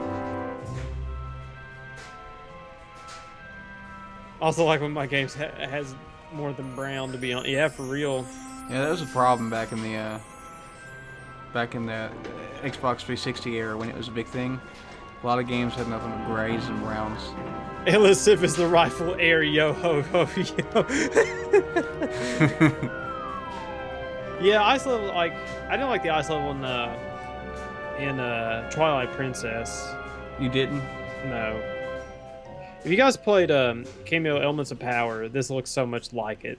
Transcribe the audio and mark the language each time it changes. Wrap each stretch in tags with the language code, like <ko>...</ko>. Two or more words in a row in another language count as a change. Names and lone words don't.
<en>Also like when my games has more than brown to be on. Yeah, for real. Yeah, that was a problem back in the Xbox 360 era when it was a big thing. A lot of games had nothing but grays and browns. Elisif is the rightful heir, yo ho ho yo. Yeah, ice level, like I didn't like the ice level in Twilight Princess. You didn't? No. If you guys played Cameo Elements of Power, this looks so much like it.</en>